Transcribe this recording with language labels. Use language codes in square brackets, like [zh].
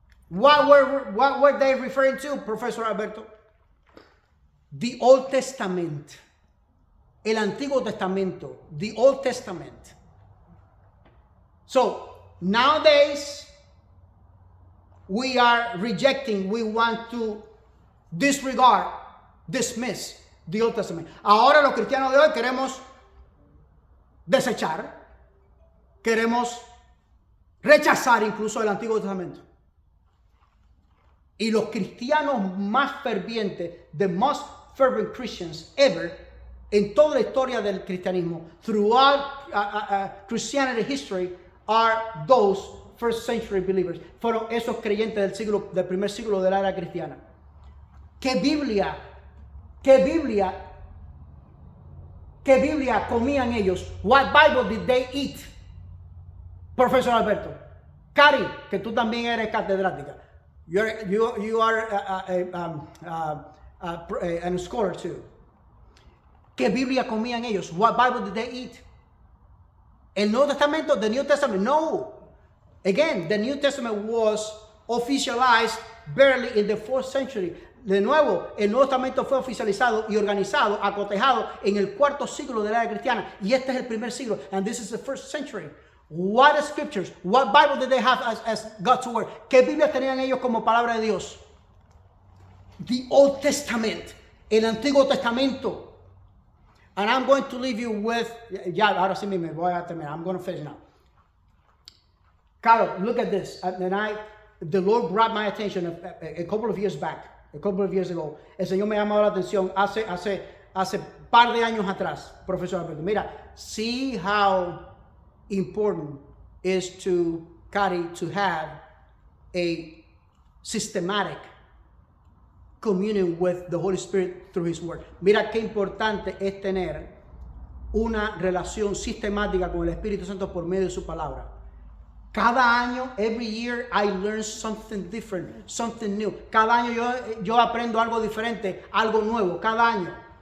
[en] What were they referring to, profesor Alberto? The Old Testament. [es] El Antiguo Testamento. [en] The Old Testament. So, nowadays, we are rejecting, we want to disregard, dismiss the Old Testament. [es] Ahora los cristianos de hoy queremos desechar, queremos rechazar incluso el Antiguo Testamento. Y los cristianos más fervientes, [en] the most fervent Christians ever, [es] en toda la historia del cristianismo, [en] throughout Christianity history, are those first century believers. [es] Fueron esos creyentes del primer siglo de la era cristiana. ¿Qué Biblia comían ellos? [en] What Bible did they eat? Profesor Alberto. [es] Cari, que tú también eres catedrática. [en] You are a scholar too. [es] ¿Qué Biblia comían ellos? [en] What Bible did they eat? [es] El Nuevo Testamento, [en] the New Testament, no. Again, the New Testament was officialized barely in the 4th century. [es] De nuevo, el Nuevo Testamento fue oficializado y organizado, acotejado en el 4º siglo de la era cristiana. Y este es el primer siglo. [en] And this is the 1st century. What scriptures, what Bible did they have as God's word? [es] ¿Qué Biblia tenían ellos como palabra de Dios? [en] The Old Testament, [es] el Antiguo Testamento. [en] And I'm going to leave you with, [es] ya, ahora sí me voy a terminar. [en] I'm going to finish now. Carol, look at this. And the Lord brought my attention a couple of years back, a couple of years ago. [es] El Señor me ha llamado la atención hace par de años atrás, profesor Alberto. [en] Mira, see how important is to Cari to have a systematic communion with the Holy Spirit through His Word. [es] Mira qué importante es tener una relación sistemática con el Espíritu Santo por medio de su palabra. Cada año, [en] every year, I learn something different, something new. [es] Cada año yo aprendo algo diferente, algo nuevo, cada año.